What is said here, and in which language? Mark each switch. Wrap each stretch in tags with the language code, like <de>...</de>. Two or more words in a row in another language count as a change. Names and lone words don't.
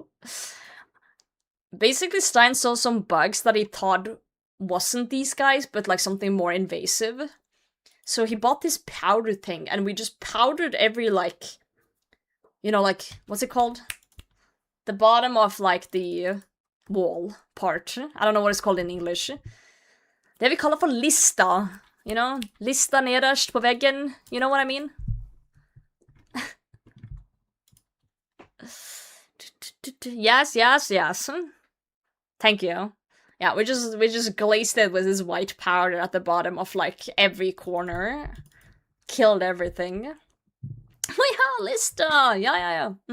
<en>Basically, Stein saw some bugs that he thought wasn't these guys, but like something more invasive. So he bought this powder thing, and we just powdered every, like, you know, like, what's it called? The bottom of, like, the wall part. I don't know what it's called in English.</en> <no>Det vi kaller for lista,</no> <en>you know?</en> <no>Lista nederst på veggen,</no> <en>you know what I mean? Yes, yes, yes. Thank you. Yeah, we just glazed it with this white powder at the bottom of, like, every corner. Killed everything. Yeah, Lista! Yeah.</en>